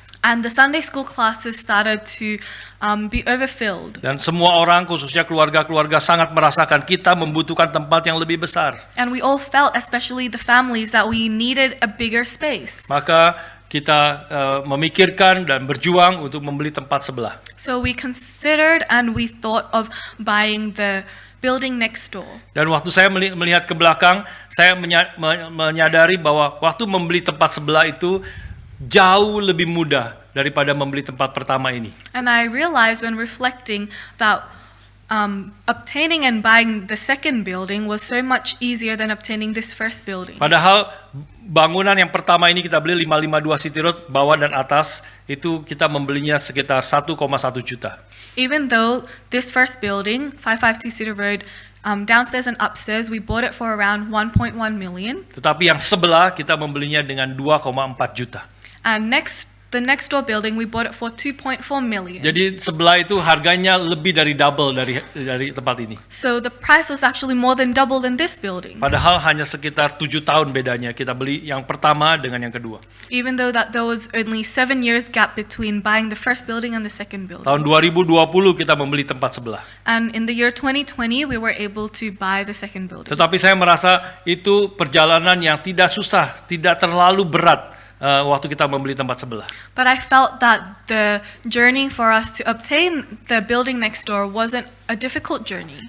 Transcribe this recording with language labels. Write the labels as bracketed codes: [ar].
[en] and the Sunday school classes started to be overfilled. [id] Dan semua orang, khususnya keluarga-keluarga, sangat merasakan kita membutuhkan tempat yang lebih besar. [en] And we all felt, especially the families, that we needed a bigger space. [id] Maka kita memikirkan dan berjuang untuk membeli tempat sebelah. [en] So we considered and we thought of buying the building next door. [id] Dan waktu saya melihat ke belakang, saya menyadari bahwa waktu membeli tempat sebelah itu jauh lebih mudah daripada membeli tempat pertama ini. [en] And I realized when reflecting that obtaining and buying the second building was so much easier than obtaining this first building. [id] Padahal bangunan yang pertama ini kita beli 552 City Road, bawah dan atas, itu kita membelinya sekitar 1,1 juta. [en] Even though this first building, 552 City Road, downstairs and upstairs, we bought it for around 1.1 million. [id] Tetapi yang sebelah kita membelinya dengan 2,4 juta. [en] And the next door building, we bought it for 2.4 million. [id] Jadi sebelah itu harganya lebih dari double dari tempat ini. [en] So the price was actually more than double than this building. [id] Padahal hanya sekitar 7 tahun bedanya kita beli yang pertama dengan yang kedua. [en] Even though that there was only 7 years gap between buying the first building and the second building. [id] Tahun 2020 kita membeli tempat sebelah. [en] And in the year 2020, we were able to buy the second building. [id] Tetapi saya merasa itu perjalanan yang tidak susah, tidak terlalu berat waktu kita membeli tempat sebelah. [en] But I felt that the journey for us to obtain the building next door wasn't a difficult journey.